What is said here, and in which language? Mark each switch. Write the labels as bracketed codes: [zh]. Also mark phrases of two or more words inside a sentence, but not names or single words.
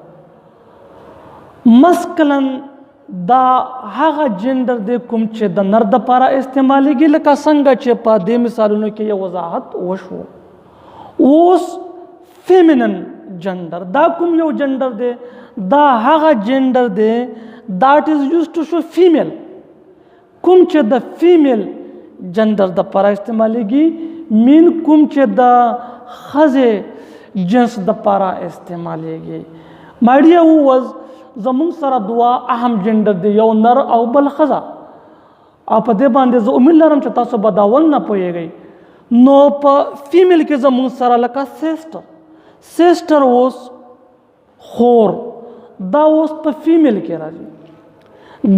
[ps] مسکلن دا هغه جنډر دی کوم چې د نر دپاره استعمالیږي، لکه څنګه چې په دې مثالونو کې یو وضاحت وشو. اوس [en] feminine gender [ps] دا کوم یو جنډر دی؟ دا هغه جنډر دی [en] that is used to show female، [ps] کوم چې د [en] female gender [ps] دپاره استعمالیږي. مین کوم چې د ښځې جنس دپاره استعمالیږي. [en] my dear viewers، [ps] زمونږ سره دوه اهم جنډر دی، یو نر او بل ښځه، او په دې باندې زه امید لرم چې تاسو به دا ول نه پوهیږئ. نو په فیمیل کې زمونږ سره لکه سیسټر اوس خور، دا اوس په فیمیل کې راځي.